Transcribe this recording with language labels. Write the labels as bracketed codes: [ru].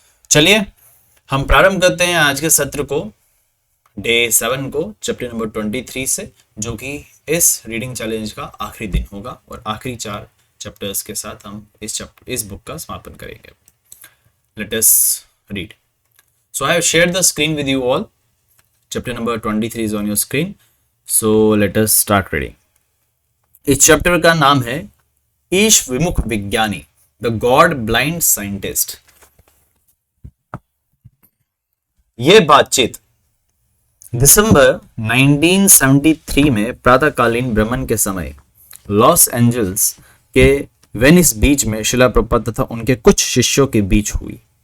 [hi] चलिए हम प्रारंभ करते हैं आज के सत्र को, डे 7 को, चैप्टर नंबर 23 से, जो कि इस रीडिंग चैलेंज का आखिरी दिन होगा। और आखिरी 4 चैप्टर्स के साथ हम इस बुक का समापन करेंगे। [en] Let us read. So I have shared the screen with you all. Chapter number 23 is on your screen. So let us start reading. [hi] इस चैप्टर का नाम है ईश विमुख विज्ञानी, [en] The God blind scientist. [hi] ये बातचीत दिसंबर 1973 में प्रातःकालीन भ्रमण के समय लॉस एंजल्स के वेनिस बीच में शिला प्रपात तथा उनके कुछ शिष्यों के बीच हुई।